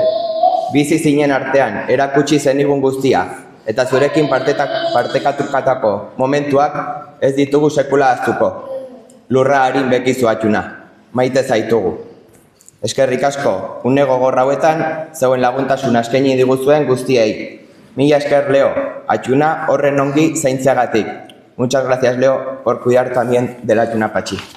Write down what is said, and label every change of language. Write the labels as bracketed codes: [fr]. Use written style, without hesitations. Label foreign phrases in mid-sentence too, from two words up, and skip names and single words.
[eu] Bizi zinen artean erakutsi zenigun guztia, eta zurekin partekatukatako momentuak ez ditugu sekula ahaztuko. Lurra harin bekizu Atxuna, maite zaitugu. Eskerrik asko, une gogorra hauetan, zeuen laguntasuna eskaini diguzuen guztiei. Mila esker Leo, Atxuna horren ongi zaintziagatik. [es] Muchas gracias Leo por cuidar también de la Atxuna Patxi.